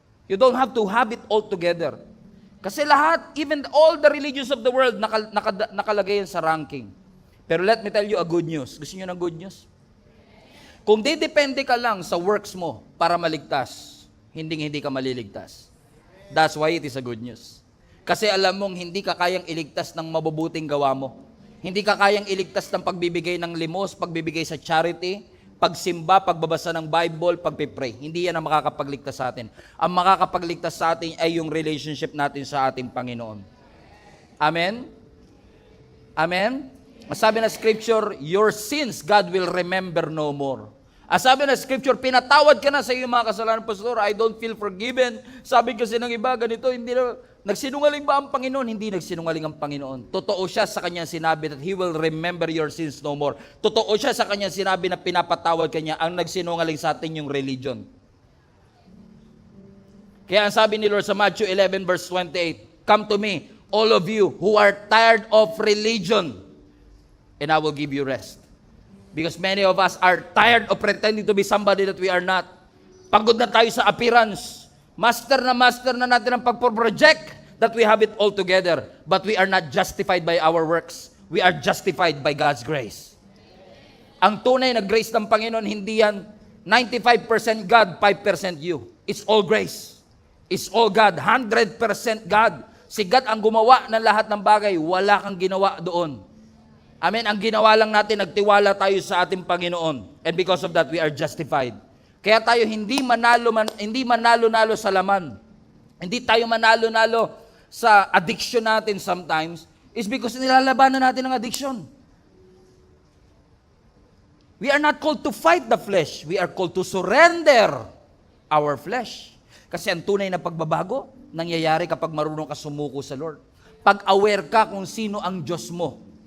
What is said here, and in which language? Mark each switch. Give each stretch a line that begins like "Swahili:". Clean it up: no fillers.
English: You don't have to have it all together.
Filipino: Kasi lahat,
English: even all the religions of the world,
Filipino: nakalagay yan sa ranking. Pero
English: let me tell you a good news.
Filipino: Gusto niyo ng good news? Kung didepende ka lang sa works mo para maligtas, hindi ka maliligtas.
English: That's why it is a good news.
Filipino: Kasi alam mong hindi ka kayang iligtas ng mabubuting gawa mo. Hindi ka kayang iligtas ng pagbibigay ng limos, pagbibigay sa charity, pagsimba, pagbabasa ng Bible, pagpipray. Hindi yan ang makakapagligtas sa atin. Ang makakapagligtas sa atin ay yung relationship natin sa ating Panginoon.
English: Amen? Amen?
Filipino: Sabi na
English: scripture, your sins God will remember no more.
Filipino: Sabi na scripture, pinatawad ka na sa iyong mga kasalanan, Pastor,
English: I don't feel forgiven.
Filipino: Sabi kasi ng iba, ganito, hindi na, nagsinungaling ba ang Panginoon? Hindi nagsinungaling ang Panginoon. Totoo siya sa kanyang sinabi
English: that He will remember your sins no more.
Filipino: Totoo siya sa kanyang sinabi na pinapatawad kanya. Ang nagsinungaling sa atin yung religion. Kaya ang sabi ni Lord sa Matthew 11 verse 28,
English: come to me, all of you who are tired of religion, and I will give you rest. Because many of us are tired of pretending to be somebody that we are not.
Filipino: Pagod na tayo sa appearance.
English: Master
Filipino: na natin ang pagpo-project
English: that we have it all together. But we are not justified by our works. We are justified by God's grace.
Filipino: Ang tunay na grace ng Panginoon, hindi yan 95% God, 5% you.
English: It's all grace. It's all God. 100% God.
Filipino: Si God ang gumawa ng lahat ng bagay. Wala kang ginawa doon. Amen. Ang ginawa lang natin, nagtiwala tayo sa ating Panginoon.
English: And because of that, we are justified.
Filipino: Kaya tayo hindi manalo-nalo sa laman. Hindi tayo manalo-nalo sa addiction natin sometimes.
English: Is because
Filipino: nilalabanan natin ang addiction.
English: We are not called to fight the flesh. We are called to surrender our flesh.
Filipino: Kasi ang tunay na pagbabago, nangyayari kapag marunong ka sumuko sa Lord. Pag aware ka kung sino ang Diyos mo.